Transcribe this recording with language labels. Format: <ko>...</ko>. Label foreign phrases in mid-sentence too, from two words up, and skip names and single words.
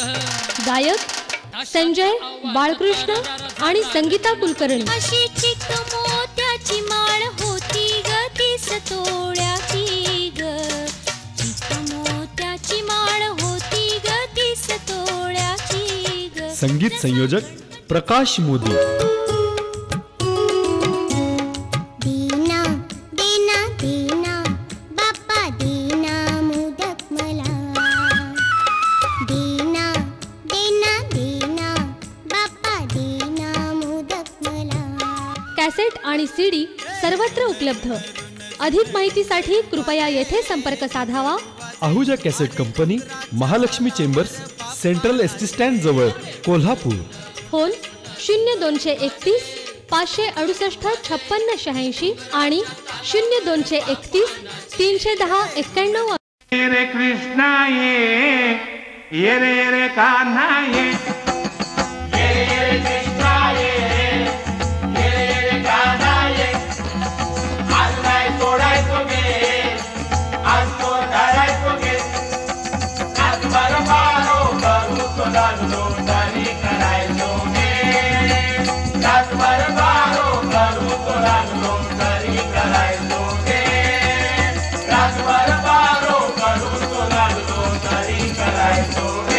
<mr>गायक संजय बाळकृष्ण आणि संगीता कुलकर्णी. अशी चिक मोत्याची माळ होती ग 30 तोळ्याची ग, चिक मोत्याची माळ होती ग 30 तोळ्याची ग. संगीत संयोजक प्रकाश मोदी. दीना दीना दीना बाप्पा दीना मोदक मला, दीना दीना दीना बाप्पा दीना मोदक मला. कॅसेट आणि CD सर्वत्र उपलब्ध. अधिक माहितीसाठी कृपया येथे संपर्क साधावा. आहूजा कॅसेट कंपनी, महालक्ष्मी चेंबर्स, सेंट्रल एसटी स्टँड जवळ, कोल्हापूर. फोन 0231 568 5686 आणि 0231 310 91. ये रे कृष्णा ये रे कान्हा ये. ये रे कृष्णा ये रे कान्हा ये. आज नाही सोडायचो गे, आज तो धरायचो गे. आज बरबारो करू तो लागलो तरी करायचो गे. आज बरबारो करू तो लागलो तरी करायचो गे. आज बरबारो करू तो लागलो तरी करायचो गे.</mr>